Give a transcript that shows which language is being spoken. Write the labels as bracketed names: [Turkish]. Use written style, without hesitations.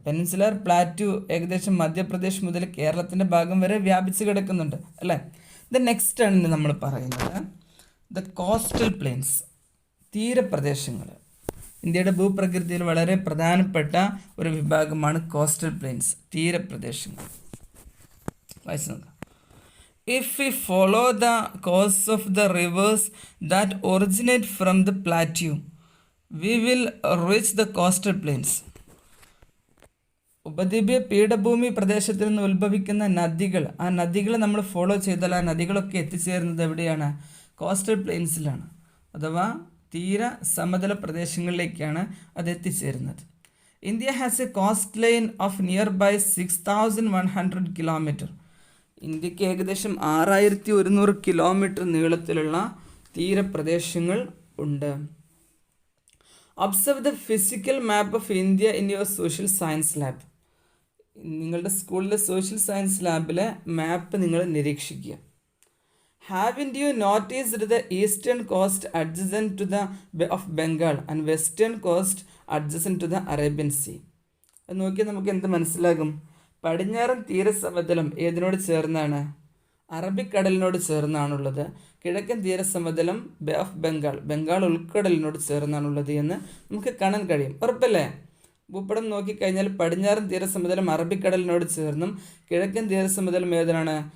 [Malayalam] Peninsular plateau ഏകദേശം മധ്യപ്രദേശ് മുതൽ കേരളത്തിൻ്റെ ഭാഗം വരെ വ്യാപിച്ച് കിടക്കുന്നുണ്ട് അല്ലേ. ഇത് നെക്സ്റ്റ് ആണ് ഇന്ന് നമ്മൾ പറയുന്നത് [English] the coastal plains, [Malayalam] തീരപ്രദേശങ്ങൾ. ഇന്ത്യയുടെ ഭൂപ്രകൃതിയിൽ വളരെ പ്രധാനപ്പെട്ട ഒരു വിഭാഗമാണ് കോസ്റ്റൽ പ്ലെയിൻസ്, തീരപ്രദേശങ്ങൾ. വായിച്ചു നോക്കാം. [English] If we follow the course of the rivers that originate from the plateau, we will reach the coastal plains. [Malayalam] ഉപദ്വീപീയ പീഠഭൂമി പ്രദേശത്തിൽ നിന്ന് ഉത്ഭവിക്കുന്ന നദികൾ, ആ നദികൾ നമ്മൾ ഫോളോ ചെയ്താൽ ആ നദികളൊക്കെ എത്തിച്ചേരുന്നത് എവിടെയാണ്? കോസ്റ്റൽ പ്ലെയിൻസിലാണ്, അഥവാ തീര സമതല പ്രദേശങ്ങളിലേക്കാണ് അത് എത്തിച്ചേരുന്നത്. [English] India has a coastline of nearby 6100 kilometre. [Malayalam] ഇന്ത്യക്ക് ഏകദേശം 6100 കിലോമീറ്റർ നീളത്തിലുള്ള തീരപ്രദേശങ്ങൾ ഉണ്ട്. [English] Observe the physical map of India in your social science lab. [Malayalam] നിങ്ങളുടെ സ്കൂളിലെ സോഷ്യൽ സയൻസ് ലാബിലെ മാപ്പ് നിങ്ങൾ നിരീക്ഷിക്കുക. [English] Haven't you noticed the eastern coast adjacent to the Bay of Bengal and western coast adjacent to the Arabian Sea? [Malayalam] അത് നോക്കിയാൽ നമുക്ക് എന്ത് മനസ്സിലാകും? പടിഞ്ഞാറൻ തീരസമതലം ഏതിനോട് ചേർന്നാണ്? അറബിക്കടലിനോട് ചേർന്നാണുള്ളത്. കിഴക്കൻ തീരസമതലം ബേ ഓഫ് ബംഗാൾ ഉൾക്കടലിനോട് ചേർന്നാണുള്ളത് എന്ന് നമുക്ക് കാണാൻ കഴിയും. ഉറപ്പല്ലേ? ഭൂപടം നോക്കിക്കഴിഞ്ഞാൽ പടിഞ്ഞാറൻ തീരസമുദ്രം അറബിക്കടലിനോട് ചേർന്നും കിഴക്കൻ തീരസമുദ്രം ഏതാണ്?